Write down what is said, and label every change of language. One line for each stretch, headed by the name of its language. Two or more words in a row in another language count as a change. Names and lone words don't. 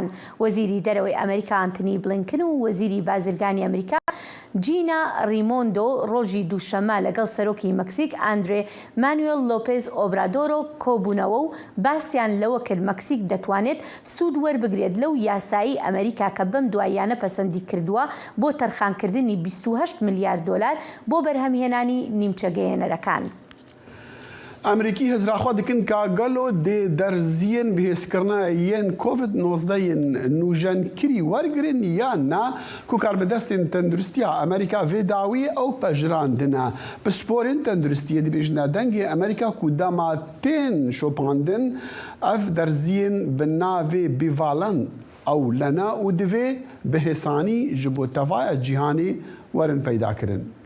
Central Kurdish: وەزیری دەرەوەی ئەمریکا ئانتنی بلینکن و وەزیری بازرگانی ئەمریکا جینا ریمۆندۆ ڕۆژی دووشەمە لەگەڵ سەرۆکی مەکسیک ئاندرێ مانوێل لۆپێز ئۆبرادۆرۆ کۆبوونەوە و باسییان لەوە کرد مەکسیک دەتوانێت سوود وەربگرێت لەو یاسایی ئەمریکا ئەمریکا کە بەم دواییانە پەسەندی کردووە بۆ تەرخانکردنی 28 میلیارد دلار بۆ بەرهەمهێنانی نیمچە گەیەنەرەکان.
Kurdish: ئەمریکی هێزراخوا دکن کە گەلۆ دێ دەرزیên bihêzkirina yên COVID-19 nûjenkirî wergirin yan na ku karbidestên tenduristiya Amerîka vê dawî ew pejirandine. Pisporên tenduristiyê dibêjine dengê Amerîka ku dema tên şopandin ev derziyên bi navê bîvalan ew lene û divê bihêsanî ji bo tevaya cîhanê werin peydakirin.